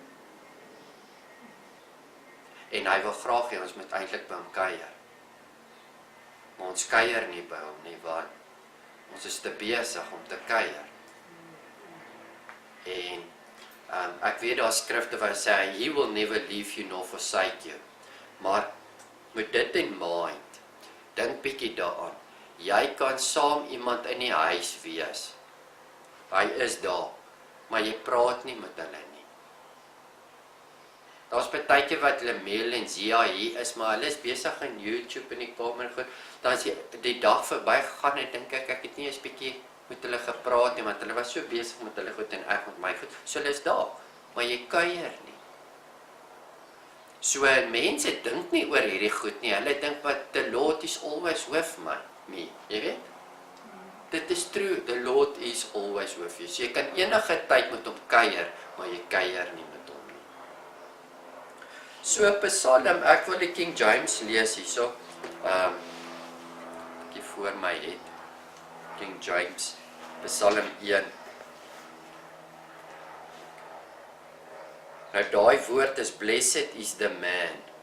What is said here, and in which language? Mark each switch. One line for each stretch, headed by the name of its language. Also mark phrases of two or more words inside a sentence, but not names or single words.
Afrikaans: En hy wil graag hê ons moet eintlik by hom kuier. Maar ons kuier nie by hom nie, want ons is te besig om te kuier. En ek weet daar skrifte wat sê,
English: he will never leave you nor forsake you.
Afrikaans: Maar met dit in mind, dink bietjie daaraan. Jy kan saam iemand in die huis wees. Hy is daar, maar jy praat nie met hulle nie. Daar's partytjie wat hulle mail en Zia hier is, maar hulle is besig in YouTube in die kamer goed. Dan as die dag verby gegaan en dink ek het nie eens bietjie met hulle gepraat nie, want hulle was so besig met hulle goed en ek met my goed. So hulle is daar, maar jy kuier nie. So mense dink nie oor hierdie goed nie. Hulle dink wat
English: the Lord is always with me,
Afrikaans: jy weet? Dit is
English: true, the Lord is always with you.
Afrikaans: So jy kan enige tyd met hom kuier, maar jy kuier nie met hom nie. So Psalm, ek wil die King James lees hierso. Ek hier voor my het King James, Psalm 1. Nou daai woord is
English: blessed is the man.